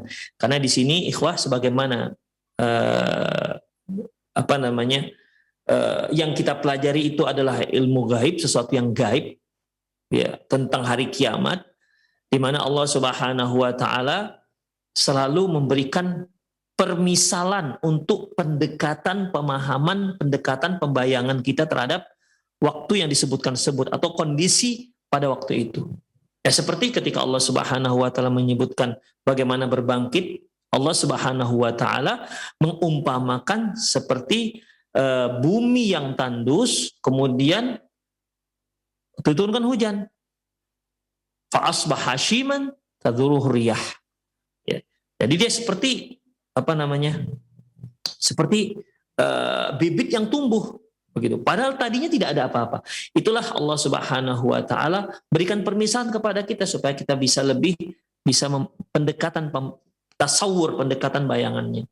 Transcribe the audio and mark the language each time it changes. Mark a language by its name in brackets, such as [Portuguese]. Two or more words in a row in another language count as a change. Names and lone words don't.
[Indonesian] Karena di sini ikhwah sebagaimana yang kita pelajari itu adalah ilmu gaib, sesuatu yang gaib ya, tentang hari kiamat, di mana [Arabic] الله سبحانه وتعالى [Indonesian] selalu memberikan permisalan untuk pendekatan pemahaman, pendekatan pembayangan kita terhadap waktu yang disebutkan tersebut atau kondisi pada waktu itu. Ya, seperti ketika [Arabic] الله سبحانه وتعالى [Indonesian] menyebutkan bagaimana berbangkit, [Arabic] الله سبحانه وتعالى [Indonesian] mengumpamakan seperti bumi yang tandus kemudian diturunkan hujan. [Arabic] فأصبح هشيما تذروه الرياح. [Indonesian] Ya. Jadi dia seperti seperti bibit yang tumbuh begitu. Padahal tadinya tidak ada apa-apa. Itulah [Arabic] الله سبحانه وتعالى [Indonesian] berikan permisalan kepada kita supaya kita bisa lebih pendekatan tasawur, pendekatan bayangannya.